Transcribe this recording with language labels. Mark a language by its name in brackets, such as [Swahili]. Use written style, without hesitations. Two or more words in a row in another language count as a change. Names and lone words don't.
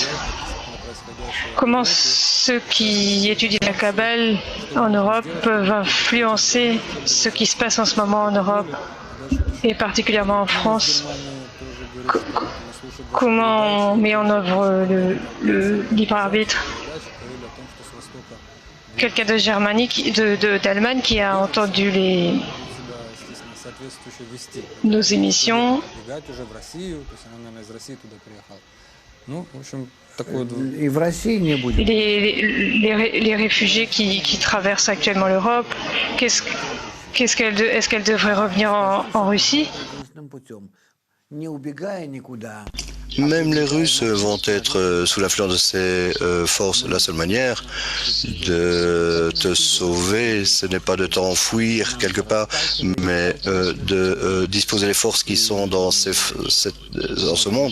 [French] Comment ceux qui étudient la Kabbale en Europe peuvent influencer ce qui se passe en ce moment en Europe et particulièrement en France? Comment on met en œuvre le libre arbitre? Quelqu'un de d'Allemagne qui a entendu nos émissions. [Russian] И в России не будет. [French] Les réfugiés qui traversent actuellement l'Europe, est-ce qu'elles devraient revenir en Russie? [Russian] Не убегая никуда. [French] Même les Russes vont être sous l'influence de ces forces. La seule manière de te sauver, ce n'est pas de t'enfuir quelque part, mais de disposer des forces qui sont dans ce monde.